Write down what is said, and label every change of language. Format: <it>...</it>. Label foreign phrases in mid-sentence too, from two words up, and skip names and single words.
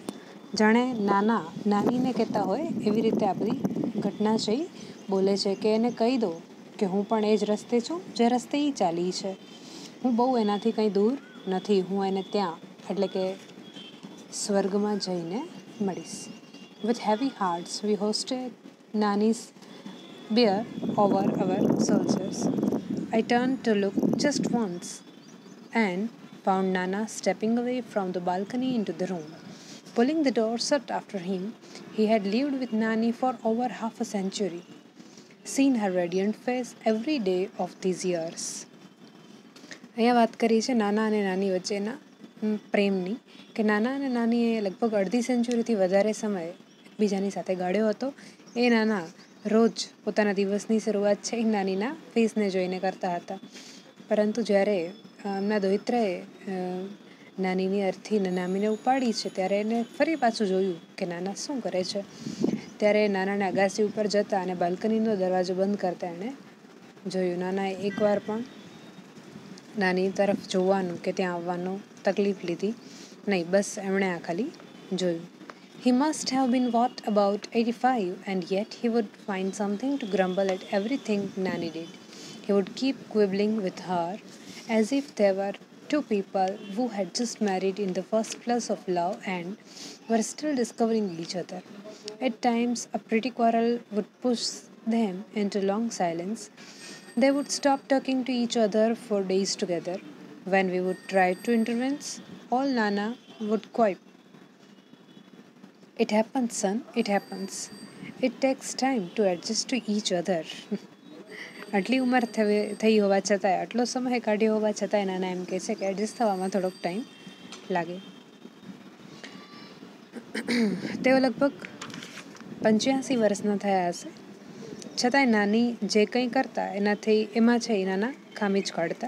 <gu>જાણે નાના નાનીને કહેતા હોય એવી રીતે આ બધી ઘટના છે બોલે છે કે એને કહી દો કે હું પણ એ જ રસ્તે છું જે રસ્તે એ ચાલી છે. હું બહુ એનાથી કંઈ દૂર નથી. હું એને ત્યાં એટલે કે સ્વર્ગમાં જઈને મળીશ.</gu> <en>with heavy hearts we hosted Nani's beer over our soldiers. I turned to look just once and found Nana stepping away from the balcony into the room. Pulling the door shut after him, he had lived with Nani for over half a century. Seen her radiant face every day of these years.</en> <gu>અહીંયા વાત કરી છે નાના અને નાની વચ્ચેના પ્રેમની કે નાના અને નાનીએ લગભગ અડધી સેન્ચુરીથી વધારે સમય એકબીજાની સાથે ગાળ્યો હતો. એ નાના રોજ પોતાના દિવસની શરૂઆત છે એ નાનીના ફેસને જોઈને કરતા હતા. પરંતુ જ્યારે એમના દોહિત્રએ નાનીની અર્થી નામીને ઉપાડી છે ત્યારે એને ફરી પાછું જોયું કે નાના શું કરે છે. ત્યારે નાનાને અગાસી ઉપર જતા અને બાલ્કનીનો દરવાજો બંધ કરતા એણે જોયું. નાનાએ એકવાર પણ નાની તરફ જોવાનું કે ત્યાં આવવાનું તકલીફ લીધી નહીં. બસ એમણે આ ખાલી જોયું.</gu> <en>He must have been what, about 85, and yet he would find something to grumble at everything Nanny did. He would keep quibbling with her as if they were two people who had just married in the first flush of love and were still discovering each other. At times, a pretty quarrel would push them into long silence. They would stop talking to each other for days together. When we would try to intervene, all Nana would quipe. It happens, son, it happens. It takes time to adjust to each other.</en> <gu>આટલી ઉંમર થઈ હોવા છતાંય, આટલો સમય કાઢ્યો હોવા છતાંય નાના એમ કહે છે કે એડજસ્ટ થવામાં થોડોક ટાઈમ લાગે. તેઓ લગભગ 85 વર્ષના થયા હશે, છતાંય નાની જે કંઈ કરતા એમાં છે એ નાના ખામી જ કાઢતા.</gu>